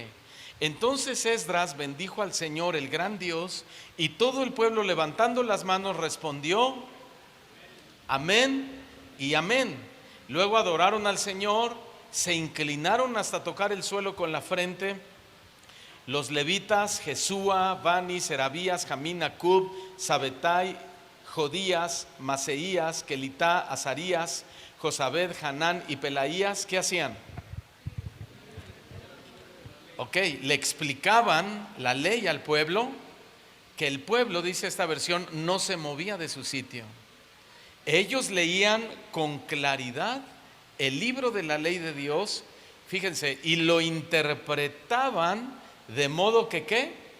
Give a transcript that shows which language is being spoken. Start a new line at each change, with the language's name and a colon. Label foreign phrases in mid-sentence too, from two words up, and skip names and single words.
Spanish: Entonces Esdras bendijo al Señor, el gran Dios, y todo el pueblo, levantando las manos, respondió amén y amén. Luego adoraron al Señor, se inclinaron hasta tocar el suelo con la frente. Los levitas, Jesúa, Bani, Serabías, Jamín, Acub, Sabetai, Jodías, Maseías, Kelitá, Azarías, Josabed, Hanán y Pelaías, ¿qué hacían? Le explicaban la ley al pueblo, que el pueblo, dice esta versión, no se movía de su sitio. Ellos leían con claridad el libro de la ley de Dios, fíjense, y lo interpretaban de modo que ¿qué?